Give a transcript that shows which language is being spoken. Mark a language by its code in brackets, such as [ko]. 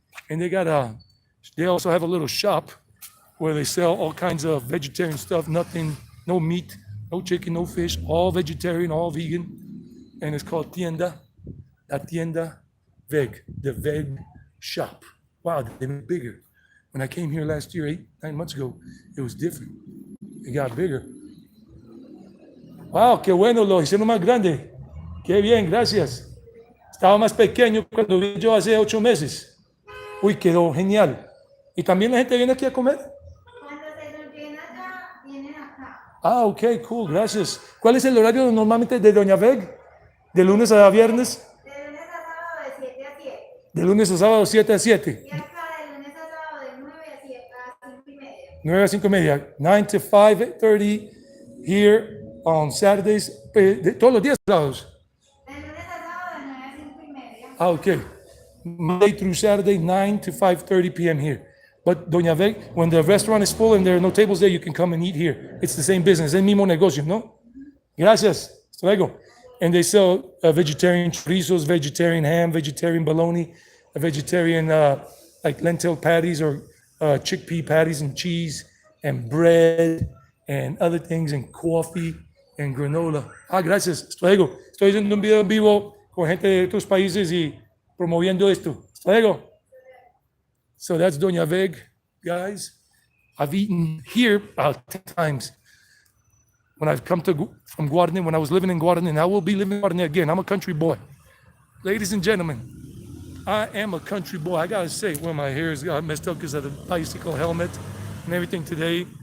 [en] And they also have a little shop where they sell all kinds of vegetarian stuff, nothing, no meat, no chicken, no fish, all vegetarian, all vegan. and it's called La Tienda Veg, the veg shop. Wow, they made it bigger. When I came here last year, 9 months ago, it was different. It got bigger. [es] Wow, qué bueno, lo hicieron más grande. Qué bien, gracias. Estaba más pequeño cuando vi yo hace 8 meses. Uy, quedó genial. ¿Y también la gente viene aquí a comer? Cuando se nos llena acá, vienen acá. Ah, ok, cool, gracias. ¿Cuál es el horario normalmente de Doña Veg? ¿De lunes a viernes? De lunes a sábado de 7 a 7. De lunes a sábado, 7 a 7. Y acá de lunes a sábado de 9 a 7 a 5 y media. 9 a 5 y media. [en] 9 to 5:30 here on Saturdays. [es] Todos los días sábados. De lunes a sábado de 9 a 5 y media. Ah, okay. [en] Monday through Saturday, 9 to 5:30 p.m. here. But Doña Veg, when the restaurant is full and there are no tables there, you can come and eat here. It's the same business, [es] el mismo negocio, ¿no? Gracias. Hasta luego. [en] And they sell vegetarian chorizos, vegetarian ham, vegetarian bologna, a vegetarian like lentil patties or chickpea patties and cheese and bread and other things and coffee and granola. [es] Ah, gracias. Hasta luego. Estoy haciendo un video en vivo con gente de otros países y promoviendo esto. Hasta luego. [en] So that's Doña Veg, guys. I've eaten here about 10 times when I've come from Guarani, when I was living in Guarani, and I will be living in Guarani again. I'm a country boy. Ladies and gentlemen, I am a country boy. I gotta say, well, my hair is got messed up because of the bicycle helmet and everything today.